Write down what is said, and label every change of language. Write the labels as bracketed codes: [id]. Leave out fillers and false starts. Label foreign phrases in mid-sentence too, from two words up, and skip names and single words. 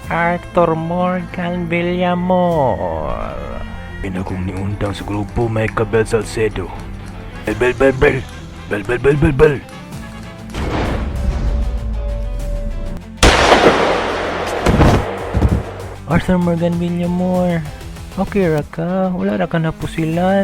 [ceb] Arthur Morgan Villamor. Pinakong niundang sa grupo Michael Bel Salcedo. Bel, bel, bel, bel, bel, bel, bel, bel. Arthur Morgan Villamor. Okay ra ka? Wala ra ka napusilan?